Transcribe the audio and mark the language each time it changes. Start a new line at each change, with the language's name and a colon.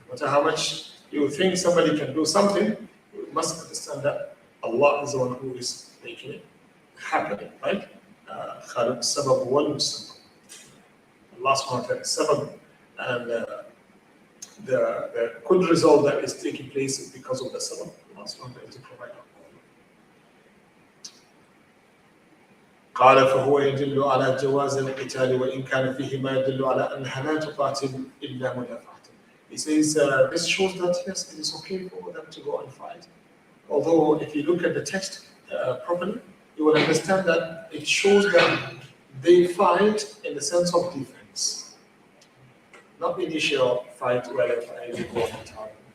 English: No matter how much you think somebody can do something, you must understand that Allah is the one who is making it happen, right?
Arabic: خالق السبب والمسبب.
English: Allah subhanahu wa ta'ala is sabab, and the good result that is taking place is because of the sabab. Allah subhanahu wa ta'ala is the provider.
Arabic: قال فهو يدل على جواز القتال وإن كان فيه ما يدل على أنها لا تقاتل إلا مدافعة.
English: He says this shows that yes, it is okay for them to go and fight. Although if you look at the text properly, you will understand that it shows that they fight in the sense of defense, not the initial fight where they go on top.